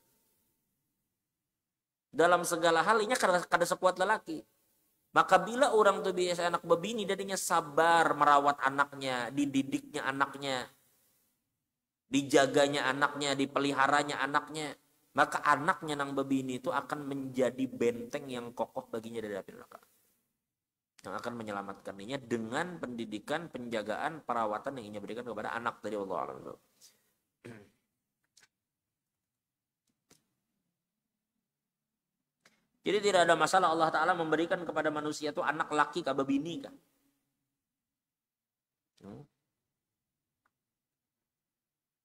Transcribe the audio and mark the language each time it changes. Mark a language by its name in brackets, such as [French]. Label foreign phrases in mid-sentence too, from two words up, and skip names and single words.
[Banjar] Dalam segala hal inya kada sekuat lelaki. [Indonesian] Maka bila orang tuh biasa [Banjar] anak bebini, [Indonesian] dadinya sabar merawat anaknya, dididiknya anaknya, dijaganya anaknya, dipeliharanya anaknya, maka anaknya nang bebini itu akan menjadi benteng yang kokoh baginya dari api neraka, yang akan menyelamatkan dirinya dengan pendidikan, penjagaan, perawatan yang ia berikan kepada anak dari Allah. Jadi tidak ada masalah Allah Ta'ala memberikan kepada manusia itu anak laki kah bebini kah.